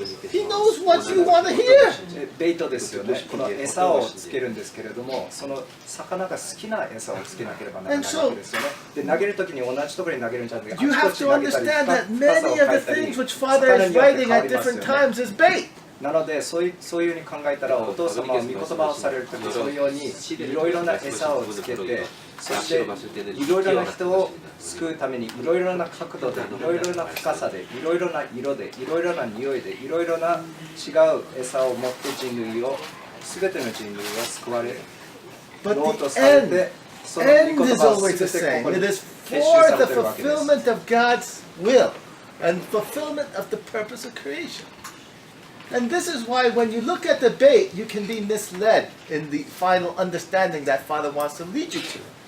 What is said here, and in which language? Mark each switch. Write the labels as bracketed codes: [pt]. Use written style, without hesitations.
[en] He knows what you want to hear. [ja] ベイトですよね。この餌をつけるんですけれども、その魚が好きな餌をつけなければならないわけですよね。で、投げるときに同じところに投げるんじゃなくて、 [en] You have to understand that many of the things which Father is writing at different times is bait. [ja] なのでそういうふうに考えたら、お父様は御言葉をされるとき、そのようにいろいろな餌をつけて、そしていろいろな人を救うためにいろいろな角度で、いろいろな深さで、いろいろな色で、いろいろな匂いで、いろいろな違う餌を持って人類を、すべての人類を救われようとされて、その御言葉をすべてここに結集されているわけです。 [en] fulfillment of God's will. and fulfillment of the purpose of creation. And this is why when you look at the debate, you can be misled in the final understanding that Father wants to lead you to.